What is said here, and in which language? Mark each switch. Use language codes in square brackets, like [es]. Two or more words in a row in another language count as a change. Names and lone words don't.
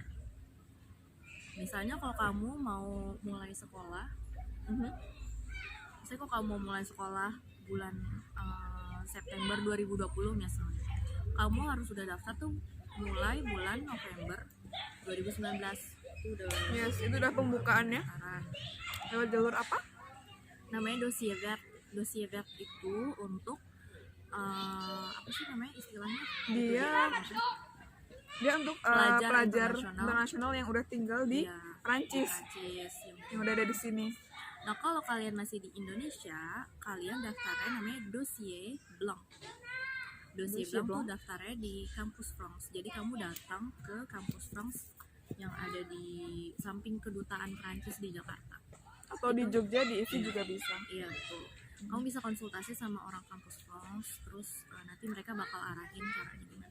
[id] Misalnya kalau kamu mau mulai sekolah, misalnya kalau kamu mau mulai sekolah bulan September 2020 misalnya, kamu harus sudah daftar tuh mulai bulan November 2019. Itu udah Yes, itu udah pembukaannya. pendaftaran. Lewat jalur apa? Namanya [fr] dossier vert. Dossier vert [id] itu untuk apa sih namanya istilahnya? Dia untuk Pelajar pelajar internasional. internasional yang udah tinggal di Iya, Prancis, Prancis. yang udah ada di sini. Nah kalau kalian masih di Indonesia, kalian daftarnya namanya [fr] dossier blanc. [id] Dossier Dossier blanc tuh blanc. daftarnya di kampus France. Jadi kamu datang ke kampus France yang ada di samping kedutaan Prancis di Jakarta. Atau di Jogja di ISI juga bisa. Iya betul. Kamu bisa konsultasi sama orang kampus France, terus nanti mereka bakal arahin caranya gimana.